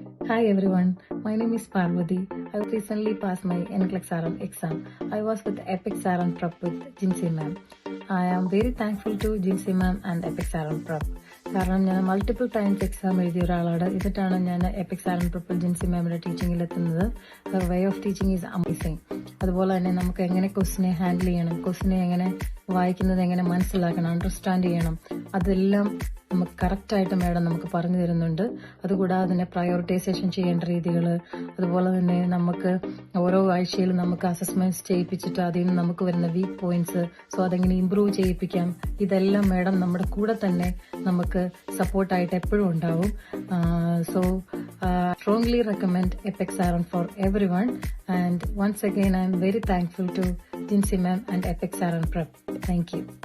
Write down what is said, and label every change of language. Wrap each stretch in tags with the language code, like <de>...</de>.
<en>Hi everyone, my name is Parvati. I recently passed my NCLEX RM exam. I was with Epic Saran Prep with Jinsey ma'am. I am very thankful to Jinsey ma'am and Epic Saran Prep.</en> <ml>കാരണം ഞാൻ multiple times exam എഴുതിയ ഒരാളാണ്. എന്നിട്ടാണ് ഞാൻ EPIC Saran പ്രപ്പിൾ Jincy മാമിന്റെ ടീച്ചിങ്ങിൽ എത്തുന്നത്.</ml> <en>Way of teaching is amazing.</en> <ml>അതുപോലെ തന്നെ നമുക്ക് എങ്ങനെ ക്വസ്റ്റിനെ ഹാൻഡിൽ ചെയ്യണം, ക്വസ്റ്റിനെ എങ്ങനെ വായിക്കുന്നത് എങ്ങനെ മനസ്സിലാക്കണം, അണ്ടർസ്റ്റാൻഡ് ചെയ്യണം, അതെല്ലാം നമുക്ക് കറക്റ്റായിട്ട് മാഡം നമുക്ക് പറഞ്ഞു തരുന്നുണ്ട്. അതുകൂടാതെ തന്നെ പ്രയോറിറ്റൈസേഷൻ ചെയ്യേണ്ട രീതികൾ, അതുപോലെ തന്നെ നമുക്ക് ഓരോ ആഴ്ചയിലും നമുക്ക് അസസ്മെന്റ്സ് ചെയ്യിപ്പിച്ചിട്ട് അതിൽ നിന്ന് നമുക്ക് വരുന്ന വീക്ക് പോയിന്റ്സ്, സോ അതെങ്ങനെ ഇംപ്രൂവ് ചെയ്യിപ്പിക്കാം, ഇതെല്ലാം മാഡം നമ്മുടെ കൂടെ തന്നെ നമുക്ക് സപ്പോർട്ടായിട്ട് എപ്പോഴും ഉണ്ടാവും.</ml> <en>So strongly recommend Epic Saran for everyone, and once again I am very thankful to Jinsey ma'am and Epic Saran Prep. Thank you.</en>